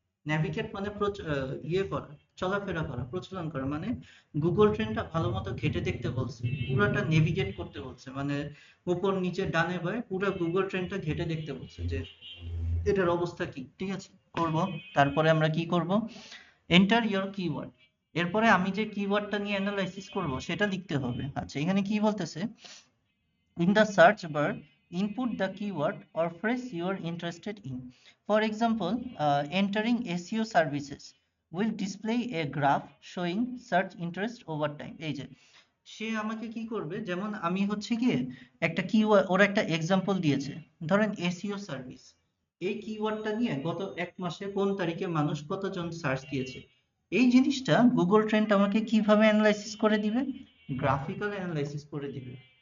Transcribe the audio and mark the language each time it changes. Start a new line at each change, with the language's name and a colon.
Bangla: Navigate মানে ইয়ে করা, চলাফেরা করা, প্রচলন করা, মানে গুগল ট্রেনটা ভালো মতো ঘেটে দেখতে বলছে, পুরাটা নেভিগেট করতে বলছে, মানে উপর নিচে ডানে বায়ে পুরো গুগল ট্রেনটা ঘেটে দেখতে বলছে যে এটার অবস্থা কি। ঠিক আছে, করব। তারপরে আমরা কি করব, এন্টার ইওর কিওয়ার্ড। এরপরে আমি যে কিওয়ার্ডটা নিয়ে অ্যানালাইসিস করব সেটা লিখতে হবে। আচ্ছা, এখানে কি বলতেছে,
English: in the search bar, input the keyword or phrase you are interested in. For example, entering SEO services will display a graph showing search interest over time.
Bangla: এই যে সে আমাকে কি করবে, যেমন আমি হচ্ছে গিয়ে একটা কিওয়ার্ড, ওরা একটা এক্সাম্পল দিয়েছে, ধরেন এসইও সার্ভিস, এই কিওয়ার্ডটা নিয়ে গত এক মাসে কোন তারিখে মানুষ কতজন সার্চ দিয়েছে, এই জিনিসটা গুগল ট্রেন্ড আমাকে কিভাবে অ্যানালাইসিস করে দিবে, গ্রাফিক্যাল অ্যানালাইসিস করে দিবে।